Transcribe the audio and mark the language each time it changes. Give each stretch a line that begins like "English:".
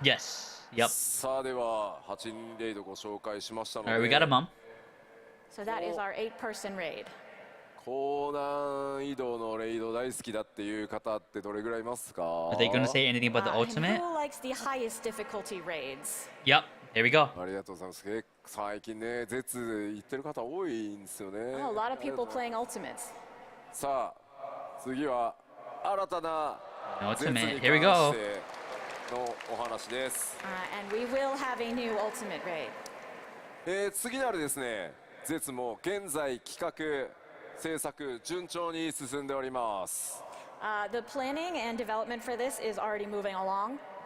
English: Yes. Yep.
Japanese: さあでは8人レイドご紹介しましたので。
English: Alright, we got a month. So that is our 8-person raid.
Japanese: 高難易度のレイド大好きだっていう方ってどれぐらいいますか？
English: Are they going to say anything about the ultimate? Who likes the highest difficulty raids? Yep. There we go.
Japanese: ありがとうございます。最近ね、絶言ってる方多いんですよね。
English: A lot of people playing ultimates.
Japanese: さあ、次は新たな絶に関してのお話です。
English: And we will have a new ultimate raid.
Japanese: 次なるですね、絶も現在企画制作順調に進んでおります。
English: The planning and development for this is already moving along.